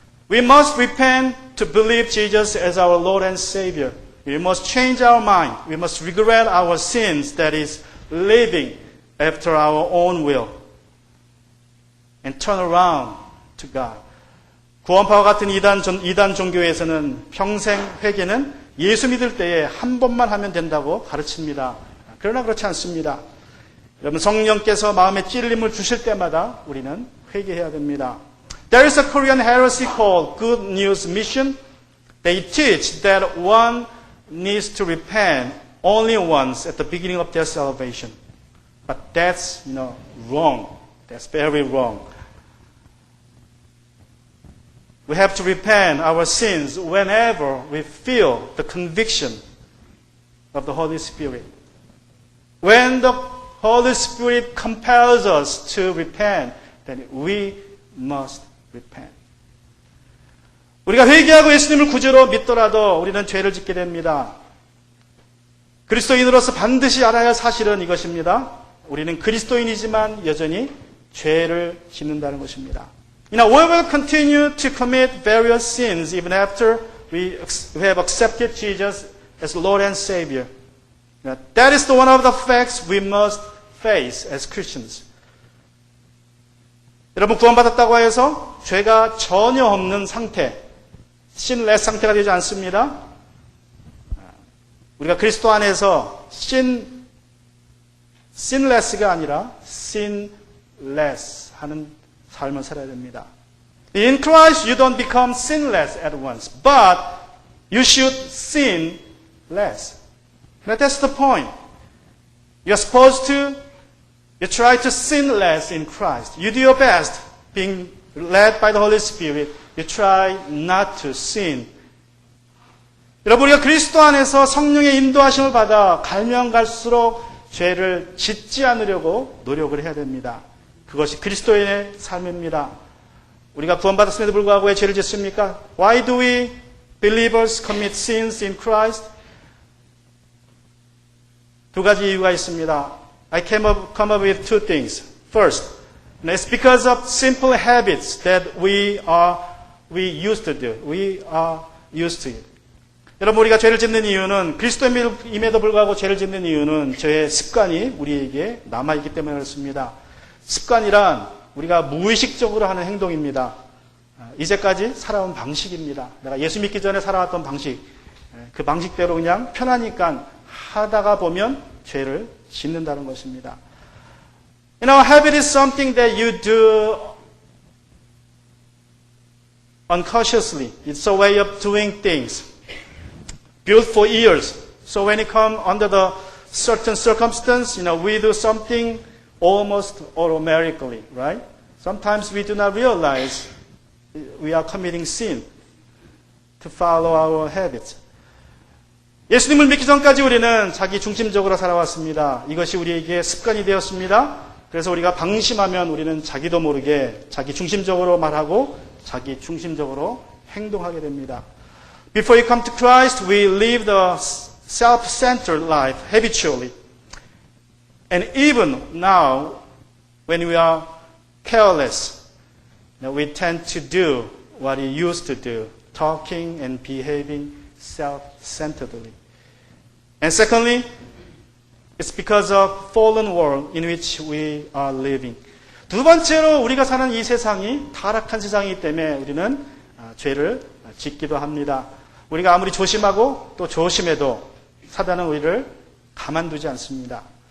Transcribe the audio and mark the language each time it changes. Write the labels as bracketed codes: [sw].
[en] We must repent to believe Jesus as our Lord and Savior. We must change our mind. We must regret our sins, that is, living after our own will, and turn around to God. [ko] 구원파와 같은 이단 종교에서는 평생 회개는 예수 믿을 때에 한 번만 하면 된다고 가르칩니다. 그러나 그렇지 않습니다. 여러분, 성령께서 마음에 찔림을 주실 때마다 우리는 회개해야 됩니다. [en] There is a Korean heresy called Good News Mission. They teach that one needs to repent only once at the beginning of their salvation. But that's, wrong. That's very wrong. We have to repent our sins whenever we feel the conviction of the Holy Spirit. When the Holy Spirit compels us to repent, then we must repent. [ko] 우리가 회개하고 예수님을 구주로 믿더라도 우리는 죄를 짓게 됩니다. 그리스도인으로서 반드시 알아야 할 사실은 이것입니다. 우리는 그리스도인이지만 여전히 죄를 짓는다는 것입니다. [en] We will continue to commit various sins even after we have accepted Jesus as Lord and Savior. That is one of the facts we must face as Christians. [ko] 여러분, 구원받았다고 해서 죄가 전혀 없는 상태, sinless 상태가 되지 않습니다. 우리가 그리스도 안에서 sinless가 아니라 sinless 하는 삶을 살아야 됩니다. [en] In Christ, you don't become sinless at once, but you should sin less. That's the point. You're supposed to You try to sin less in Christ. You do your best, being led by the Holy Spirit. You try not to sin. [ko] 여러분, 우리가 그리스도 안에서 성령의 인도하심을 받아 갈면 갈수록 죄를 짓지 않으려고 노력을 해야 됩니다. 그것이 그리스도인의 삶입니다. 우리가 구원받았음에도 불구하고 왜 죄를 짓습니까? [en] Why do we believers commit sins in Christ? [ko] 두 가지 이유가 있습니다. [en] I come up with two things. First, it's because of simple habits that we used to do. We are used to it. [ko] 여러분, 우리가 죄를 짓는 이유는 그리스도임에도 불구하고 죄를 짓는 이유는 저의 습관이 우리에게 남아있기 때문에 그렇습니다. 습관이란 우리가 무의식적으로 하는 행동입니다. 이제까지 살아온 방식입니다. 내가 예수 믿기 전에 살아왔던 방식, 그 방식대로 그냥 편하니까 하다가 보면 죄를 짓는다는 것입니다. [en] Habit is something that you do unconsciously. It's a way of doing things. Built for years. So when you come under the certain circumstance, we do something almost automatically, right? Sometimes we do not realize we are committing sin to follow our habits. [ko] 예수님을 믿기 전까지 우리는 자기 중심적으로 살아왔습니다. 이것이 우리에게 습관이 되었습니다. 그래서 우리가 방심하면 우리는 자기도 모르게 자기 중심적으로 말하고 자기 중심적으로 행동하게 됩니다. [en] Before you come to Christ, we live the self-centered life habitually. And even now, when we are careless, we tend to do what we used to do, talking and behaving self-centeredly. And secondly, it's because of fallen world in which we are living. [ko] 두 번째로 우리가 사는 이 세상이 타락한 세상이기 때문에 우리는 죄를 짓기도 합니다. 우리가 아무리 조심하고 또 조심해도 사단은 우리를 가만두지 않습니다.